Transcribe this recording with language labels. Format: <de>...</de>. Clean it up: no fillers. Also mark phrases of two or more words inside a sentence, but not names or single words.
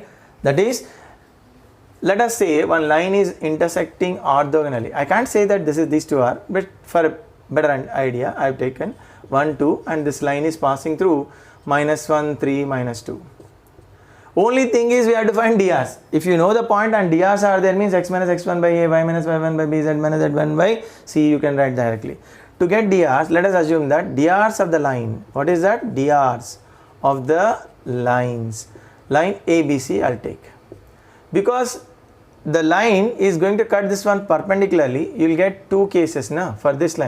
<en>That is, let us say one line is intersecting orthogonally. I can't say that these two are, but for a better idea, I have taken 1, 2 and this line is passing through minus 1, 3, minus 2. Only thing is we have to find drs. If you know the point and drs are there, means x minus x1 by a, y minus y1 by b, z minus z1 by c, you can write directly. To get drs, let us assume that drs of the line, what is that? Drs of the lines, line ABC I'll take. Because the line is going to cut this one perpendicularly, you will get two cases now for this line.</en>